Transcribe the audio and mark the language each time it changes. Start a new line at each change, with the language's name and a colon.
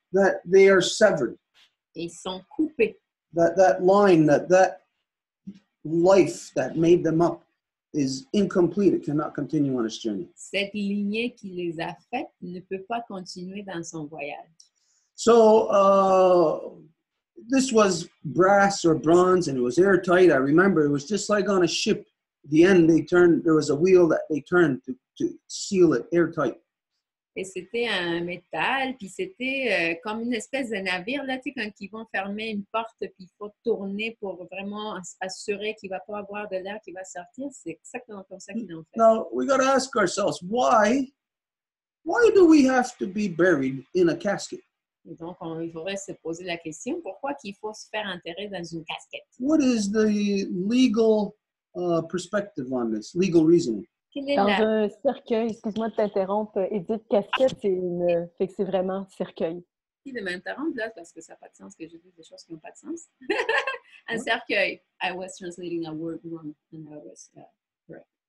English: that they are severed.
French: ils sont coupés.
English: That line, that life that made them up is incomplete. It cannot continue on its journey.
French: Cette lignée qui les a faites ne peut pas continuer dans son voyage.
English: So this was brass or bronze, and it was airtight. I remember it was just like on a ship. At the end, there was a wheel that they turned to seal it airtight.
French: Et c'était un métal, puis c'était comme une espèce de navire, là, tu sais, quand ils vont fermer une porte, puis il faut tourner pour vraiment assurer qu'il ne va pas avoir de l'air qui va sortir. C'est exactement comme ça qu'ils l'ont fait.
English: Now, we got to ask ourselves, why do we have to be buried in a casket?
French: Et donc, il faudrait se poser la question, pourquoi qu'il faut se faire enterrer dans une casquette?
English: What is the legal perspective on this, legal reasoning?
French: Dans un cercueil, excuse-moi de t'interrompre, Edith, casquette, fait que c'est vraiment cercueil. De m'interrompre là, parce que ça n'a pas de sens que je dise des choses qui n'ont pas de sens. Un cercueil.
English: I was translating a word wrong and I was correct.